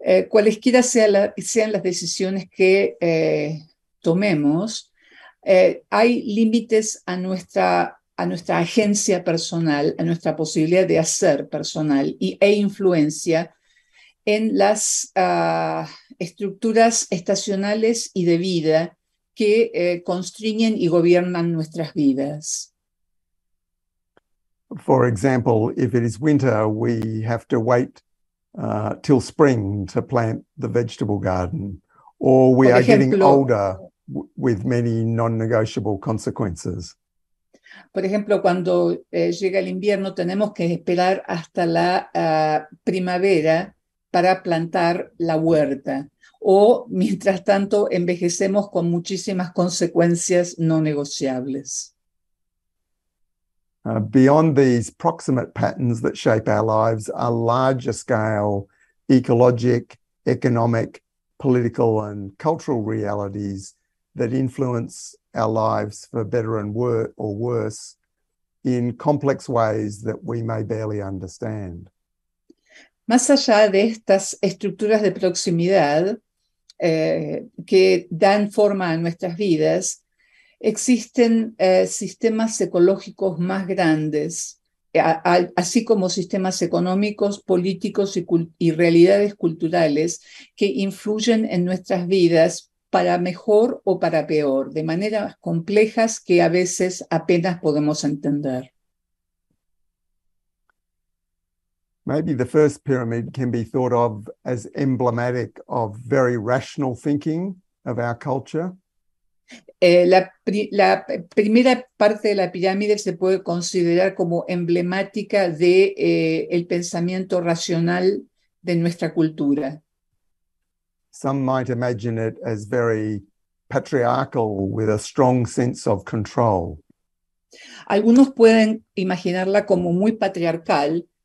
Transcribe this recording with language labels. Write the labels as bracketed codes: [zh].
[es] Cualesquiera sean las decisiones que tomemos, hay límites a nuestra agencia personal, a nuestra posibilidad de hacer personal e influencia en las estructuras estacionales y de vida que constriñen y gobiernan nuestras vidas. [en] For example, if it is winter, we have to wait till spring to plant the vegetable garden, or we are getting older with many non-negotiable consequences. [es] Por ejemplo, cuando llega el invierno, tenemos que esperar hasta la primavera para plantar la huerta, o mientras tanto envejecemos con muchísimas consecuencias no negociables. [en] Beyond these proximate patterns that shape our lives are larger scale ecologic, economic, political, and cultural realities that influence our lives for better and or worse in complex ways that we may barely understand. [es] Más allá de estas estructuras de proximidad que dan forma a nuestras vidas, existen sistemas ecológicos más grandes, así como sistemas económicos, políticos y realidades culturales que influyen en nuestras vidas para mejor o para peor, de maneras complejas que a veces apenas podemos entender. [en] Maybe the first pyramid can be thought of as emblematic of very rational thinking of our culture. [es] La primera parte de la pirámide se puede considerar como emblemática de el pensamiento racional de nuestra cultura. [en] Some might imagine it as very patriarchal with a strong sense of control. [es] Algunos pueden imaginarla como muy patriarcal,